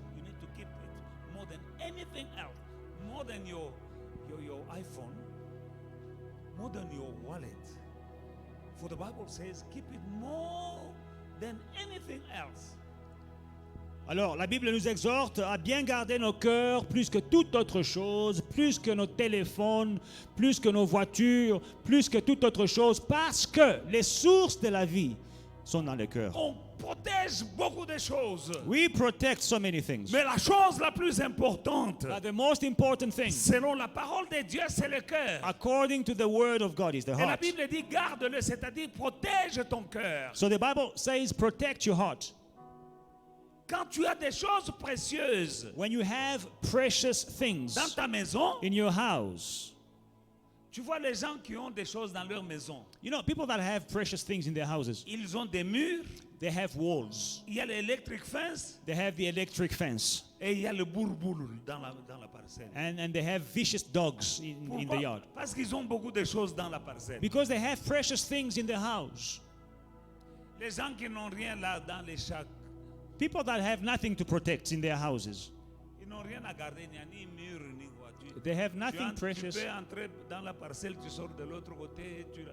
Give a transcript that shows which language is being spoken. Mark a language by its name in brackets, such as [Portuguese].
[English] You need to keep it more than anything else, more than your iPhone, more than your wallet. For the Bible says, keep it more than anything else. [French] Alors, la Bible nous exhorte à bien garder nos cœurs plus que toute autre chose, plus que nos téléphones, plus que nos voitures, plus que toute autre chose, parce que les sources de la vie sont dans le cœur. On protège beaucoup de choses. [English] We protect so many things. [French] Mais la chose la plus importante, [English] But the most important thing, [French] selon la parole de Dieu, c'est le cœur. [English] according to the word of God, is the [French] Et la [English] heart. [French] Bible dit, garde-le, c'est-à-dire protège ton cœur. [English] So the Bible says, protect your heart. [French] Quand tu as des choses précieuses [English] When you have precious things [French] dans ta maison, [English] in your house, [French] tu vois les gens qui ont des choses dans leur maison. [English] you know, people that have precious things in their houses, [French] Ils ont des murs, [English] they have walls, [French] il y a l'électric fence [English] they have the electric fence, [French] et il y a le bourboule dans la parcelle. [English] and they have vicious dogs in the [French] Pourquoi? [English] yard. [French] Parce qu'ils ont beaucoup de choses dans la parcelle. [English] Because they have precious things in the house. [French] Les gens qui n'ont rien là dans les chacs, [English] People that have nothing to protect in their houses, [French] ils n'ont rien à garder, il n'y a ni mur ni voiture. [English] they have [French] Tu, [English] nothing [French] tu [English] precious. [French] peux entrer dans la parcelle, tu sors de l'autre côté,